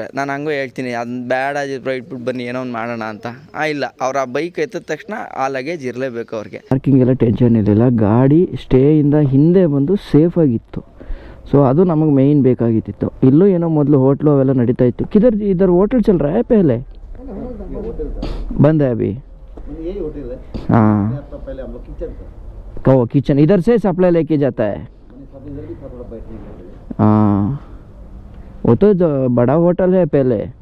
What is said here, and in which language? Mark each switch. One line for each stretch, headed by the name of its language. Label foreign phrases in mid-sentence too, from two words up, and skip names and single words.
Kannada: ನಾನು ಹಂಗೂ ಹೇಳ್ತೀನಿ, ಅದನ್ನ ಬೇಡ ಅಜಿತ್ ಬ್ರೋ, ಇಟ್ಬಿಟ್ಟು ಬನ್ನಿ ಏನೋ ಒಂದು ಮಾಡೋಣ ಅಂತ. ಇಲ್ಲ, ಅವ್ರು ಆ ಬೈಕ್ ಎತ್ತಿದ ತಕ್ಷಣ ಆ ಲಗೇಜ್ ಇರಲೇಬೇಕು ಅವ್ರಿಗೆ. ಪಾರ್ಕಿಂಗ್ ಎಲ್ಲ ಟೆನ್ಷನ್ ಇರಲಿಲ್ಲ. ಗಾಡಿ ಸ್ಟೇಯಿಂದ ಹಿಂದೆ ಬಂದು ಸೇಫಾಗಿತ್ತು. ಸೊ ಅದು ನಮಗೆ ಮೇಯ್ನ್ ಬೇಕಾಗಿತ್ತು. ಇಲ್ಲೂ ಏನೋ ಮೊದಲು ಹೋಟ್ಲು ಅವೆಲ್ಲ ನಡೀತಾ ಇತ್ತು.
Hindi: इधर होटल चल रहा है पहले? बंद है अभी? हाँ, ओ किचन इधर से सप्लाई लेके जाता है. हाँ, वो तो जो बड़ा होटल है पहले.